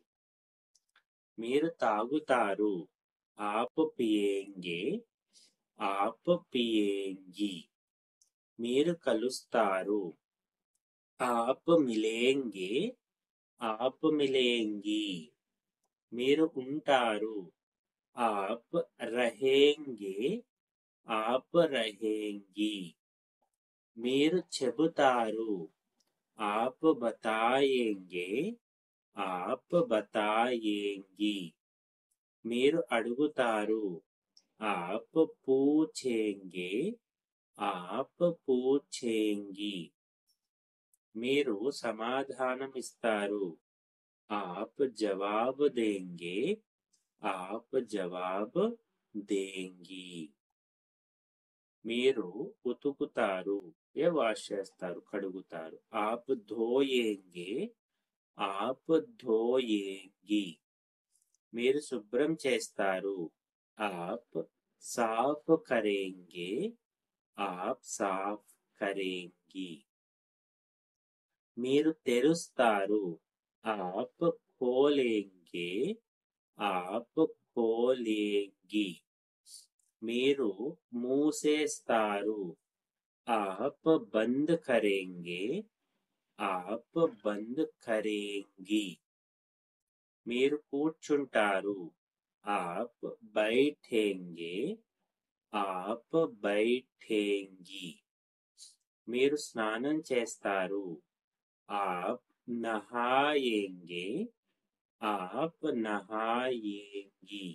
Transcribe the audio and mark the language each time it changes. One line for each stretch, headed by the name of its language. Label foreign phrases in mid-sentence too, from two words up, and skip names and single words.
Telugu: మీరు తాగుతారు.
Hindi: आप पियेंगे, आप पियेंगी.
Telugu: మీరు కలుస్తారు.
Hindi: आप मिलेंगे, आप मिलेंगी.
Telugu: మీరు ఉంటారు.
Hindi: आप रहेंगे, आप रहेंगी.
Telugu: మీరు చెబుతారు.
Hindi: आप बताएंगे, आप बताएंगी.
Telugu: మీరు అడుగుతారు.
Hindi: आप पूछेंगे, आप पूछेंगी.
Telugu: మీరు సమాధానం ఇస్తారు.
Hindi: आप जवाब देंगे, आप जवाब देंगी.
Telugu: మీరు ఉతుకుతారు, వాష్ చేస్తారు, కడుగుతారు.
Hindi: आप धोएंगे, आप धोएंगी.
Telugu: మీరు శుభ్రం చేస్తారు.
Hindi: आप साफ करेंगे, आप साफ करेंगी.
Telugu: మీరు తెరుస్తారు.
Hindi: आप खोलेंगे, आप खोलेंगी.
Telugu: మీరు మూసేస్తారు.
Hindi: आप बंद करेंगे, आप बंद करेंगी.
Telugu: మీరు కూర్చుంటారు.
Hindi: आप बैठेंगे, आप बैठेंगी.
Telugu: మీరు స్నానం చేస్తారు.
Hindi: आप नहाएंगे, आप नहाएंगी.